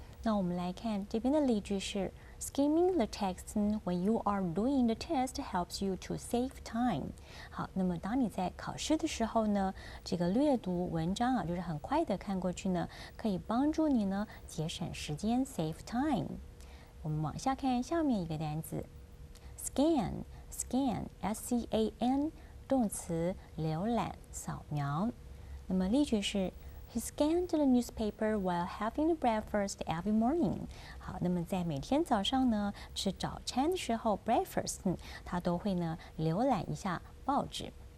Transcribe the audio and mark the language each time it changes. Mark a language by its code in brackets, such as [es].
[zh] 那我们来看这边的例句是 [en] Skimming the text when you are doing the test helps you to save time。 [zh] 好，那么当你在考试的时候呢，这个略读文章啊，就是很快的看过去呢，可以帮助你呢节省时间 save time。我们往下看下面一个单词 scan动词，浏览、扫描。那么例句是 [en] He scanned the newspaper while having breakfast every morning。 [zh] 好，那么在每天早上呢吃早餐的时候 breakfast，他都会呢浏览一下报纸。